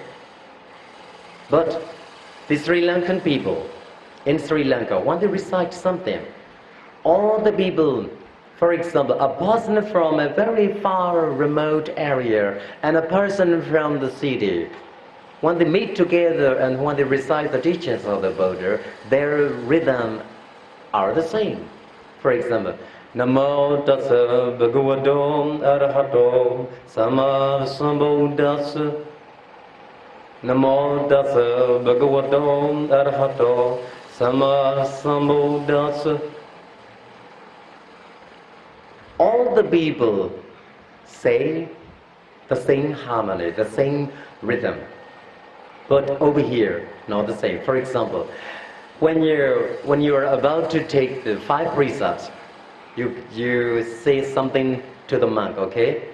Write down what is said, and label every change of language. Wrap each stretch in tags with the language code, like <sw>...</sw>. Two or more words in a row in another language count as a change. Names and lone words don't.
<en>But the Sri Lankan people in Sri Lanka, when they recite something, all the people, for example, a person from a very far remote area and a person from the city, when they meet together and when they recite the teachings of the Buddha, their rhythm are the same. For example,</en> <pi>Namo Tassa Bhagavato Arahato Sama Sambuddhassa. Namo Tassa Bhagavato Arahato Sama Sambuddhassa.</pi> <en>All the people say the same harmony, the same rhythm. But over here, not the same. For example, when you're about to take the 5 precepts, you say something to the monk, okay?</en>